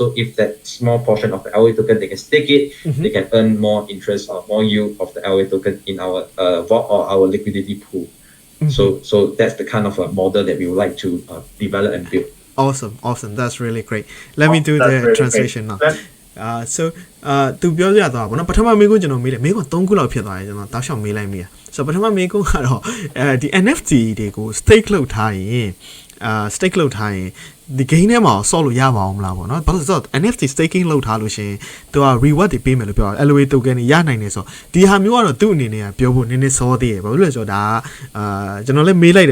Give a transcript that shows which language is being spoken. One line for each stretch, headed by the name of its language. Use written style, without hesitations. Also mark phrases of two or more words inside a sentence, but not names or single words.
English: So if that small portion of the LOA token, they can stake it, they can earn more interest or more yield of the LOA token in our vault or our liquidity pool. So that's the kind of a model that we would like to develop and build. Awesome. That's really great. Let me do the translation now.
Burmese: so သူပြောရတော့ဗောနော်ပထမမေးခွန်းကျွန်တော်မေးတယ်မေးခွန်း3ခုလောက်ဖြစ်သွားတယ်ကျွန်တော်တောက်လျှောက်မေးလိုက်မိอ่ะ so ပထမမေးခွန်းကတော့ဒီ NFT တွေကို stake လုပ်ထားရင် stake လုပ်ထားရင်ဒီ game ထဲမှာဆော့လို့ရပါအောင်မလားပေါ့နော်ဘာလို့ဆိုတော့
English: NFT staking
Burmese: လုပ်ထားလို့ရှင်သူက reward တွေပေးမယ်လို့ပြောတယ် LOA token တွေရနိုင်တယ်ဆိုဒီဟာမျိုးကတော့သူ့အနေနဲ့ကပြောဖို့နည်းနည်းစောသေးတယ်ဘာလို့လဲဆိုတော့ဒါကျွန်တော်လည်းမေးလိုက်